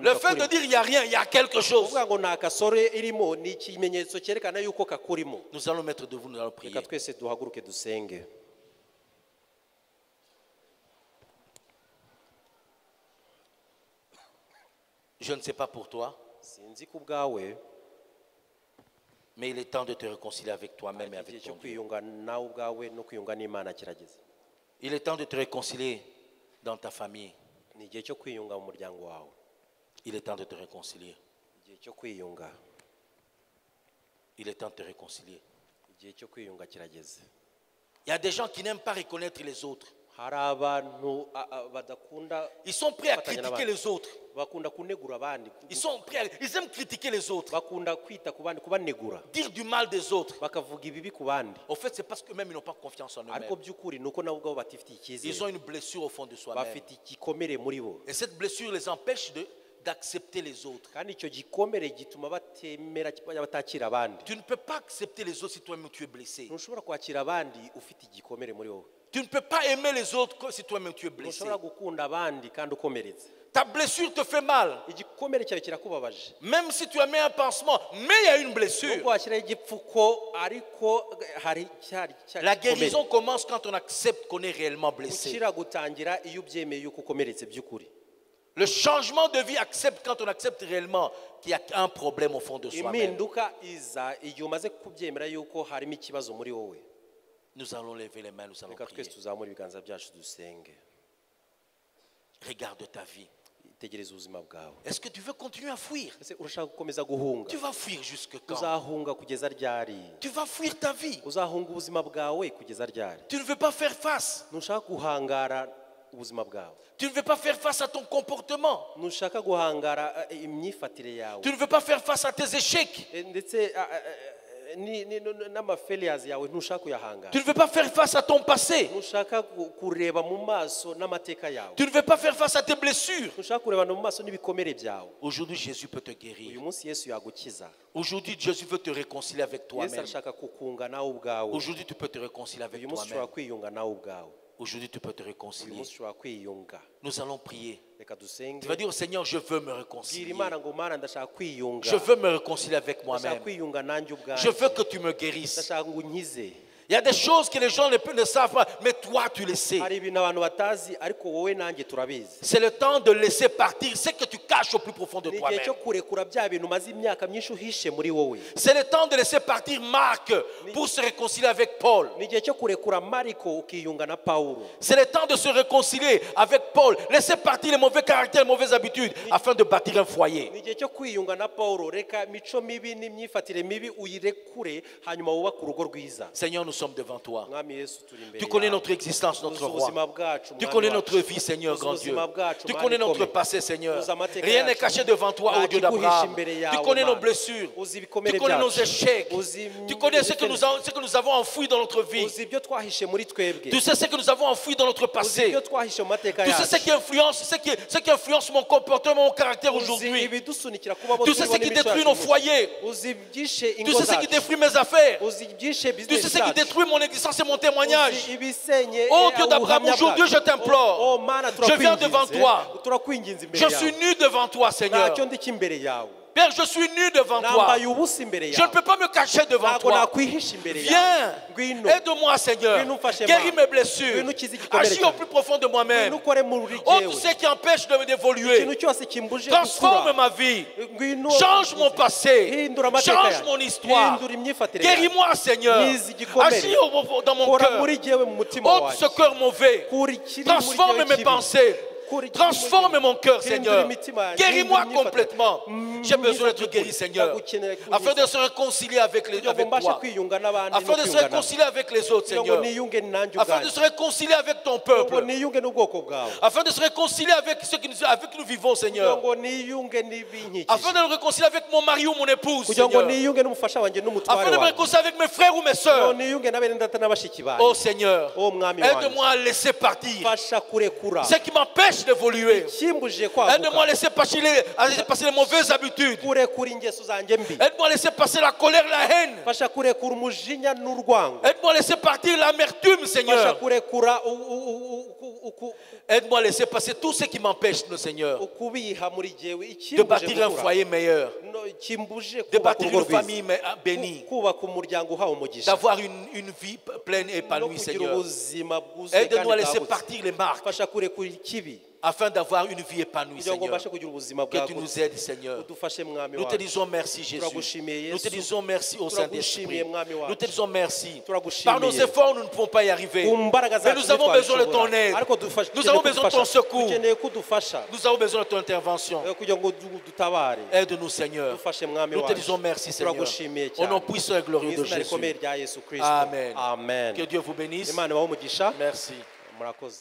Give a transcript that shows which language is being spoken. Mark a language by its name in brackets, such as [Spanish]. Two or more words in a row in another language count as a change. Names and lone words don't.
[French] Le fait de [Kinyarwanda] kakurimo [French] dire, il n'y a rien, il y a quelque chose. [Kinyarwanda] kuvuga ngo nta kasore irimo ni ikimenyetso cyerekana yuko kakurimo [French] Nous allons mettre debout, nous allons prier. [Kinyarwanda] reka twese duhaguruke dusenge [French] Je ne sais pas pour toi, [Kinyarwanda] sinzi ku bwawe [French] mais il est temps de te réconcilier avec toi-même et [Kinyarwanda] igihe [French] avec [Kinyarwanda] cyo [French] ton Dieu. [Kinyarwanda] kwiyunga nawe ubwawe no kwiyunga n'imana kirageze [French] Il est temps de te réconcilier dans ta famille. [Kinyarwanda] ni igihe cyo kwiyunga mu muryango wawe [French] Il est temps de te réconcilier. [Kinyarwanda] igihe cyo kwiyunga [French] Il est temps de te réconcilier. [Kinyarwanda] igihe cyo kwiyunga kirageze [French] Il y a des gens qui n'aiment pas reconnaître les autres. [Kinyarwanda] hari abantu badakunda [French] Ils sont prêts à critiquer les autres. [Kinyarwanda] bakunda kunegura abandi [French] Ils aiment critiquer les autres. [Kinyarwanda] bakunda kwita ku bandi kubanegura [French] Dire du mal des autres. [Kinyarwanda] bakavuga ibibi ku bandi [French] Au fait, c'est parce qu'eux-mêmes, ils n'ont pas confiance en [Kinyarwanda] ariko [French] eux-mêmes. [Kinyarwanda] by'ukuri ni uko nabo ubwabo batifitiye [French] Ils [Kinyarwanda] icyizere [French] ont une blessure au fond de soi-même. [Kinyarwanda] bafite igikomere muri bo [French] Et cette blessure les empêche d'accepter les autres. [Kinyarwanda] kandi icyo gikomere gituma batemera batakira abandi [French] Tu ne peux pas accepter les autres si toi-même tu es blessé. [Kinyarwanda] ntushobora kwakira abandi ufite igikomere muri wowe [French] Tu ne peux pas aimer les autres si toi-même tu es blessé. [Kinyarwanda] ntushobora gukunda abandi kandi ukomeretse [French] Ta blessure te fait mal. [Kinyarwanda] igikomere cyawe kirakubabaje [French] Même si tu as mis un pansement, mais il y a une blessure. [Kinyarwanda] nubwo washyiraho igipfuko ariko hari cyari [French] La guérison commence quand on accepte qu'on est réellement blessé. [Kinyarwanda] gukira gutangira iyo ubyemeye yuko ukomeretse by'ukuri [French] Le changement de vie accepte quand on accepte réellement qu'il y a un problème au fond de soi-même. [Kinyarwanda] impinduka iza igihe umaze kubyemera yuko harimo ikibazo muri wowe [French] Nous allons lever les mains, nous allons [Kinyarwanda] reka [French] prier. [Kinyarwanda] twese tuzamure ibiganza byacu dusenge [French] Regarde ta vie. [Kinyarwanda] tegereza ubuzima bwawe. [French] Est-ce que tu veux continuer à fuir? [Kinyarwanda] Ese urashaka gukomeza guhunga? [French] Tu vas fuir jusque quand? [Kinyarwanda] Uzahunga kugeza ryari? [French] Tu vas fuir ta vie. [Kinyarwanda] Uzahunga ubuzima bwawe kugeza ryari? [French] Tu ne veux pas faire face. [Kinyarwanda] Ntushaka guhangara ubuzima bwawe. [French] Tu ne veux pas faire face à ton comportement. [Kinyarwanda] Ntushaka guhangara imyifatire yawe. [French] Tu ne veux pas faire face à tes échecs. [Kinyarwanda] Ndetse n'amafailures yawe ntushaka kuyahangara. [French] Tu ne veux pas faire face à ton passé. [Kinyarwanda] Ntushaka kureba mu maso n'amateka yawe. [French] Tu ne veux pas faire face à tes blessures. [Kinyarwanda] Ntushaka kureba mu maso n'ibikomere byawe. [French] Aujourd'hui, Jésus peut te guérir. [Kinyarwanda] Uyu munsi Yesu yagukiza. [French] Aujourd'hui, Jésus veut te réconcilier avec [Kinyarwanda] Yesu [French] toi-même. [Kinyarwanda] arashaka kukunga nawe ubwawe. [French] Aujourd'hui, tu peux te réconcilier avec [Kinyarwanda] Uyu munsi ushobora [French] toi-même. [Kinyarwanda] kwiyunga nawe ubwawe. [French] Aujourd'hui, tu peux te [Kinyarwanda] Uyu [French] réconcilier. [Kinyarwanda] munsi ushobora kwiyunga. [French] Nous allons prier. [Kinyarwanda] Reka dusenge. [French] Tu vas dire au Seigneur, je veux me [Kinyarwanda] Bwira [French] réconcilier. [Kinyarwanda] Imana ngo Mana ndashaka kwiyunga. [French] Je veux me réconcilier avec [Kinyarwanda] Ndashaka [French] moi-même. [Kinyarwanda] kwiyunga nanjye ubwawe. [French] Je veux que tu me guérisses. [Kinyarwanda] Ndashaka ngo unkize. [French] Il y a des choses que les gens ne savent pas, mais toi, tu le sais. [Kinyarwanda] Hari ibintu abantu batazi ariko wowe nanjye turabizi. [French] C'est le temps de laisser partir ce que tu caches au plus profond de [Kinyarwanda] Ni igihe [French] toi-même. [Kinyarwanda] cyo kurekura bya bintu umaze imyaka myinshi uhishe muri wowe. [French] C'est le temps de laisser partir Marc pour se réconcilier avec Paul. [Kinyarwanda] Ni igihe cyo kurekura Mariko ukiyunga na Pawulo. [French] C'est le temps de se réconcilier avec Paul. Laisser partir les mauvais caractères, les mauvaises habitudes, afin de bâtir un foyer. [Kinyarwanda] Ni igihe cyo kwiyunga na Pawulo. Reka mico mibi n'imyifatire mibi uyirekure hanyuma wubake urugo rwiza. [French] Seigneur, nous sommes devant toi. [Kinyarwanda] Mwami Yesu turi imbere [French] Tu connais [Kinyarwanda] yawe. [French] notre existence, notre [Kinyarwanda] Uzi ubuzima [French] roi. [Kinyarwanda] bwacu, [French] Tu [Kinyarwanda] Mwami [French] connais [Kinyarwanda] wacu. [French] notre vie, Seigneur, [Kinyarwanda] Uzi [French] grand Dieu. [Kinyarwanda] ubuzima bwacu, [French] Tu [Kinyarwanda] Mana [French] connais notre [Kinyarwanda] ikomeye. [French] passé, Seigneur. [Kinyarwanda] Uzi amateka [French] Rien n'est [Kinyarwanda] yacu. [French] caché devant toi, ô Dieu [Kinyarwanda] Nta kiguhisha [French] d'Abraham. [Kinyarwanda] imbere [French] Tu [Kinyarwanda] yawe, [French] connais nos [Kinyarwanda] Mana. [French] blessures. [Kinyarwanda] Uzi [French] Tu [Kinyarwanda] ibikomere [French] connais nos [Kinyarwanda] byacu. [French] échecs. [Kinyarwanda] Uzi [French] Tu connais ce que [Kinyarwanda] ibitego. [French] nous avons enfoui dans notre vie. [Kinyarwanda] Uzi ibyo twahishe muri twebwe. [French] Tu sais ce que nous avons enfoui dans notre [Kinyarwanda] Uzi [French] passé. [Kinyarwanda] ibyo twahishe mu mateka [French] Tu sais [Kinyarwanda] yacu. [French] ce qui influence mon comportement, mon caractère [Kinyarwanda] Uzi [French] aujourd'hui. [Kinyarwanda] ibidusunikira kuba abo [French] Tu sais ce [Kinyarwanda] turibo [French] qui [Kinyarwanda] n'imico [French] détruit [Kinyarwanda] yacu [French] nos [Kinyarwanda] gusa. [French] foyers. [Kinyarwanda] Uzi ibyishe [French] Tu [Kinyarwanda] ingo [French] sais ce qui [Kinyarwanda] zacu. [French] détruit mes affaires. [Kinyarwanda] Uzi ibyishe [French] Tu [Kinyarwanda] business [French] sais ce qui [Kinyarwanda] zacu. [French] détruit mon existence et mon témoignage. [Kinyarwanda] Uzi ibisenye [French] Oh Dieu d'Abraham, [Kinyarwanda] ubuhamya [French] aujourd'hui [Kinyarwanda] bwacu. [French] je t'implore. [Kinyarwanda] Oh Mana, [French] Je viens devant [Kinyarwanda] turakwinginze. [French] toi. [Kinyarwanda] Turakwinginze imbere [French] Je suis [Kinyarwanda] yawe. [French] nu devant toi, Seigneur. [Kinyarwanda] Ntacyo ndi cy'imbere yawe. [French] Père, je suis nu devant toi. [Kinyarwanda] Nambaye ubusa imbere [French] Je ne [Kinyarwanda] yawe. [French] peux pas me cacher devant [Kinyarwanda] Ntabwo [French] toi. [Kinyarwanda] nakwihisha imbere [French] Viens, [Kinyarwanda] yawe. Ngwino. [French] aide-moi, Seigneur. [Kinyarwanda] Ngwino umfashe, [French] Guéris [Kinyarwanda] Mana. [French] mes blessures. [Kinyarwanda] Ngwino ukize igikomere [French] Agis au [Kinyarwanda] cyanjye. [French] plus profond de [Kinyarwanda] Ngwino [French] moi-même. [Kinyarwanda] ukore muri [French] Oh, [Kinyarwanda] jyewe. [French] tout ce qui empêche de d'évoluer. [Kinyarwanda] Ikintu cyose kimbuje [French] Transforme [Kinyarwanda] gukura. [French] ma vie. [Kinyarwanda] Ngwino [French] Change mon passé. [Kinyarwanda] hindura amateka [French] Change [Kinyarwanda] yanjye. [French] mon histoire. [Kinyarwanda] Hindura imyifatire yanjye. [French] Guéris-moi, Seigneur. [Kinyarwanda] Nize igikomere. [French] Agis dans mon [Kinyarwanda] Kora [French] cœur. [Kinyarwanda] muri jyewe mu mutima [French] Ôte [Kinyarwanda] wawe. [French] ce cœur mauvais. [Kinyarwanda] Kura ikiri muri [French] Transforme [Kinyarwanda] jyewe [French] mes [Kinyarwanda] kibi. [French] pensées. [Kinyarwanda] Kura ikiri muri [French] Transforme [Kinyarwanda] jyewe. [French] mon cœur, [Kinyarwanda] Hindura [French] Seigneur. [Kinyarwanda] imitima yanjye. [French] Guéris-moi [Kinyarwanda] Hindura imyifatire. [French] complètement. J'ai besoin d'être guéri, Seigneur. [Kinyarwanda] Ndagukeneye kunkiza. [French] Afin de se réconcilier avec [Kinyarwanda] Kugira ngo [French] avec [Kinyarwanda] mbashe [French] toi. [Kinyarwanda] kwiyunga n'abandi no [French] Afin de se [Kinyarwanda] kwiyunga nabo. [French] réconcilier avec les autres, [Kinyarwanda] Kugira ngo [French] Seigneur. [Kinyarwanda] niyunge nanjye [French] Afin de [Kinyarwanda] ubwanjye. [French] se réconcilier avec ton [Kinyarwanda] Kugira ngo [French] peuple. [Kinyarwanda] niyunge n'ubwoko bwawe. [French] Afin de se réconcilier avec ceux avec qui nous vivons, [Kinyarwanda] Kugira [French] Seigneur. [Kinyarwanda] ngo niyunge n'ibinkikije. [French] Afin de me réconcilier avec mon mari ou mon épouse, [Kinyarwanda] Kugira ngo [French] Seigneur. [Kinyarwanda] niyunge n'umufasha wanjye n'umutware [French] Afin de me [Kinyarwanda] wanjye. [French] réconcilier avec mes frères ou mes [Kinyarwanda] Kugira ngo [French] sœurs. [Kinyarwanda] niyunge na bene data na bashiki banjye. [French] Oh Seigneur, [Kinyarwanda] Oh mwami wanjye. [French] aide-moi à laisser partir [Kinyarwanda] Fasha kurekura. [French] ce qui m'empêche d'évoluer. [Kinyarwanda] Kimbujije [French] Aide-moi à [Kinyarwanda] kwaguka. [French] laisser passer les mauvaises habitudes. [Kinyarwanda] Kurekura ingeso zanjye mbi. [French] Aide-moi à laisser passer la colère, la haine. [Kinyarwanda] Fasha kurekura umujinya n'urwango. [French] Aide-moi à laisser partir l'amertume, [Kinyarwanda] Fasha [French] Seigneur. [Kinyarwanda] kurekura [French] Aide-moi à laisser passer tout ce qui m'empêche, le Seigneur, [Kinyarwanda] ukubiha muri jyewe [French] de [Kinyarwanda] ikimbuje [French] bâtir un [Kinyarwanda] gukura. [French] foyer meilleur, [Kinyarwanda] No, kimbuje [French] de [Kinyarwanda] kubaka [French] bâtir [Kinyarwanda] urugo [French] une [Kinyarwanda] rwiza. [French] famille bénie, [Kinyarwanda] Kubaka umuryango uhawe umugisha. [French] d'avoir une vie pleine et [Kinyarwanda] No [French] épanouie, [Kinyarwanda] kugira [French] Seigneur. [Kinyarwanda] ubuzima bwuzuye [French] Aide-nous à [Kinyarwanda] kandi [French] laisser [Kinyarwanda] bwagutse. [French] partir les marques [Kinyarwanda] Fasha kurekura ikibi [French] afin d'avoir une vie épanouie, [Kinyarwanda] kugira ngo [French] Seigneur. [Kinyarwanda] mbashe kugira ubuzima [French] Que tu [Kinyarwanda] bwagutse. [French] nous aides, Seigneur. [Kinyarwanda] Udufashe mwami [French] Nous te [Kinyarwanda] wacu. [French] disons merci, Jésus. [Kinyarwanda] Turagushimiye, [French] Nous te [Kinyarwanda] Yesu. [French] disons merci au Saint-Esprit. [Kinyarwanda] Turagushimiye, mwami wacu. [French] Nous te disons merci. [Kinyarwanda] Turagushimiye. [French] Par nos efforts, nous ne pouvons pas y arriver. [Kinyarwanda] Ku mbaraga [French] Mais [Kinyarwanda] zacu [French] nous avons besoin de [Kinyarwanda] ntitwabishobora. [French] ton aide. [Kinyarwanda] Ariko dufashe- [French] Nous [Kinyarwanda] dukeneye [French] avons besoin de ton [Kinyarwanda] kudufasha. [French] secours. [Kinyarwanda] Dukeneye kudufasha [French] Nous avons besoin de ton intervention. [Kinyarwanda] kugira ngo dutabare. [French] Aide-nous, Seigneur. [Kinyarwanda] Dufashe mwami [French] Nous te [Kinyarwanda] wacu. [French] disons merci, Seigneur. [Kinyarwanda] Turagushimiye [French] Au nom [Kinyarwanda] cyane. [French] puissant et glorieux [Kinyarwanda] Mu [French] de [Kinyarwanda] izina rikomeye [French] Jésus. [Kinyarwanda] rya Yesu Kristo. [French] Amen. [Kinyarwanda] Amen. [French] Que Dieu vous bénisse. [Kinyarwanda] Imana ibahe umugisha. [French] Merci. [Kinyarwanda] Murakoze.